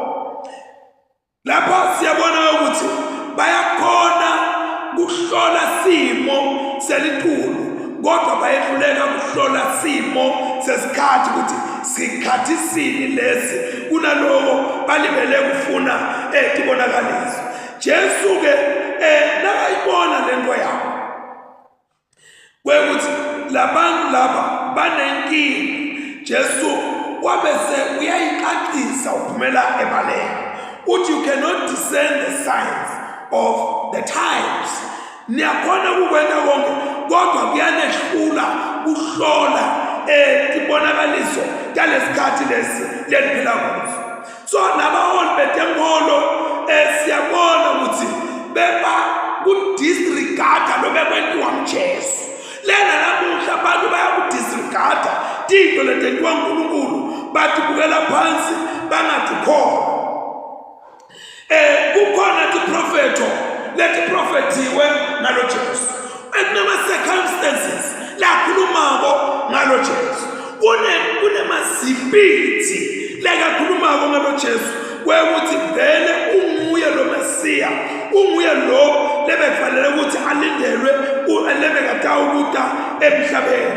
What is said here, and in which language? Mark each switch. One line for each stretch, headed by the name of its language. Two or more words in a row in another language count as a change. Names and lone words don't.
Swati: Lapha siyabona ukuthi bayakhona kuhlola simo selitulu kodwa bayehluleka kuhlola simo sesikhathi ukuthi sikhathi sini lesi kunaloko balibele kufuna tibonakaliso. Jesu ke nakayibona lento yakho kwekuthi labantu laba banenkinga, Jesu wabese uyayicacisa uphumela ebaleka uthi
English: you cannot discern the signs of the times.
Swati: Niyakhona ukwenza konke kodwa kuyanehlula ukuhlola tibonakaliso yalesikhathi lesi leniphila kuso. So nabaholi betenkolo siyabona ukuthi beba kudisregarda lo bekwentiwa uJesu. Lena namuhla abantu bayakudisregarda into letentiwa uNkulunkulu batibukela phansi bangatikholwa. Kukhona tiprofeto letiprofetiwe ngalo Jesu. Ekunama circumstances la khulumako ngalo Jesu. Kunemaziphithi lekakhulumako ngalo Jesu kwekuthi vele unguye lo Mesiya, unguye lo lebekufanele ukuthi alindelwe lebekatawukuta emhlabeni.